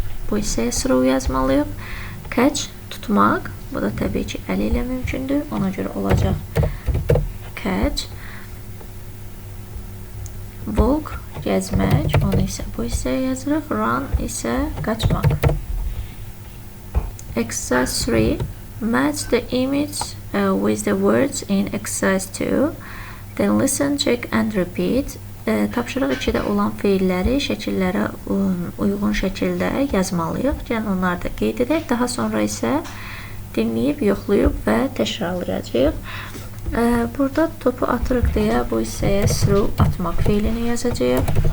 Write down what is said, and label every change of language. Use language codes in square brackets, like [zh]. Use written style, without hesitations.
[az] Bu hissəyə throw yazmalıyıq. Catch, tutmaq. Bu da təbii ki, əli ilə mümkündür. Ona görə olacaq catch. Walk, gəzmək, onu isə bu hissəyə yazırıq. Run isə qaçmaq. Exercise 3. [en] Match the image with the words in exercise 2. Then listen, check and repeat. [az] Tapşırıq 2-də olan fiilləri şəkillərə uyğun şəkildə yazmalıyıq. Yəni, onları da qeyd edək. Daha sonra isə dinləyib, yoxlayıb və təkrarlayacağıq. Burada topu atırıq deyə bu hissəyə throw atmaq fiilini yazacağıq.